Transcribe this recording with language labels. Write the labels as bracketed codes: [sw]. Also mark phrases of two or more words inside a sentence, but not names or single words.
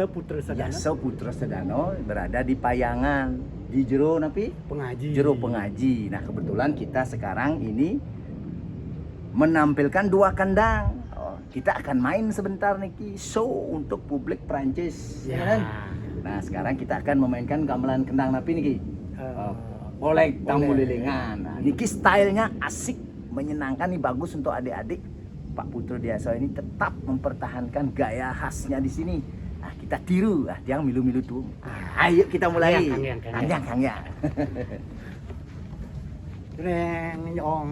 [id] Putra Sedano berada di Payangan, di Jero Pengaji. Nah, kebetulan kita sekarang ini menampilkan 2 kandang. Kita akan main sebentar niki show untuk publik Prancis, ya kan? Nah, sekarang kita akan memainkan gamelan kendang [ban] napi niki. [id] Oleg Tamulilingan. Nah, niki stylenya asik, menyenangkan nih, bagus untuk adik-adik. Pak Putra Diaso ini tetap mempertahankan gaya khasnya di sini. Nah, kita tiru, yang milu-milu tuh. Ayo kita mulai. Kang Yang. Reng nyong